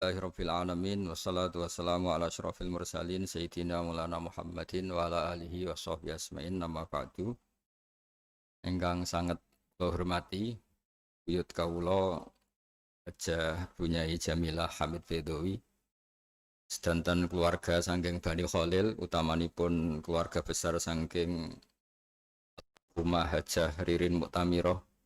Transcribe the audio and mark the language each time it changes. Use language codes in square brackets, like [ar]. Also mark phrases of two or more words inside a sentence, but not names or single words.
[ar] الحمد لله رب العالمين والصلاة والسلام على أشرف المرسلين سيدنا مولانا محمد وعلى آله وصحبه أجمعين أما بعد. [jv] Ingkang sangat kula hormati buyut kawula Hajah Bunyai Jamilah Hamid Bedowi sedanten keluarga saking Bani Khalil utamanipun keluarga besar saking rumah Hajah Ririn Muktamirah.